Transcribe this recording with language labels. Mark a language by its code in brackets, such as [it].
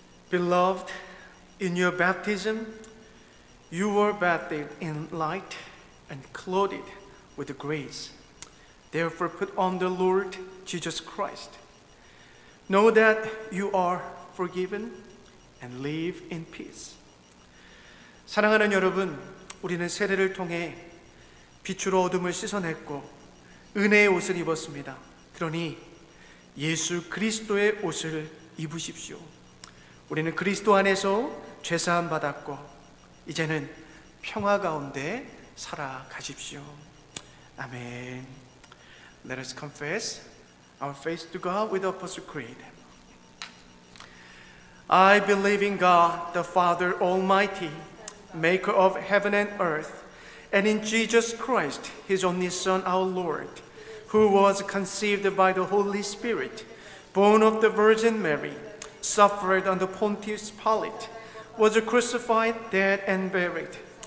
[en] Beloved, in your baptism, you were bathed in light and clothed with grace. Therefore, put on the Lord Jesus Christ. Know that you are forgiven and live in peace. [ko] 사랑하는 여러분, 우리는 세례를 통해 빛으로 어둠을 씻어냈고 은혜의 옷을 입었습니다. 그러니 예수 그리스도의 옷을 입으십시오. 우리는 그리스도 안에서 죄사함 받았고 이제는 평화 가운데 살아가십시오. 아멘. [en] Let us confess our faith to God with the Apostle Creed. I believe in God, the Father Almighty, maker of heaven and earth, and in Jesus Christ, His only Son, our Lord, who was conceived by the Holy Spirit, born of the Virgin Mary, suffered under Pontius Pilate, was crucified, dead, and buried.